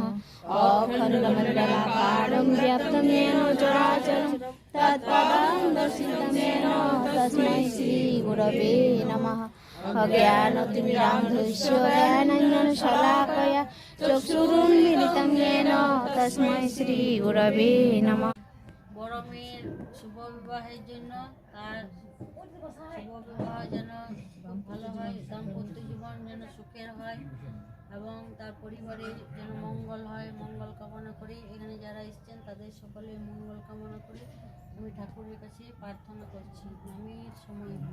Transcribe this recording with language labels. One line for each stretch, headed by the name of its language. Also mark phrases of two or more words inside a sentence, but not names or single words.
Sanskrit: अखण्डमण्डलाकारं व्याप्तं येन चराचरं तत्पदं दर्शितं येन तस्मै श्री गुरवे नमः। अज्ञानतिमिरान्धस्य ज्ञानाञ्जनशलाकया चक्षुरुन्मीलितं येन तस्मै श्री गुरवे नमः।
Bangla: বড় মেয়ের শুভ বিবাহের জন্য তার শুভ বিবাহ যেন ভালো হয়, দাম্পত্য জীবন যেন সুখের হয় এবং তার পরিবারের যেন মঙ্গল হয়, মঙ্গল কামনা করি। এখানে যারা এসেছেন তাদের সকলের মঙ্গল কামনা করি। আমি ঠাকুরের কাছে প্রার্থনা করছি, আমি সময়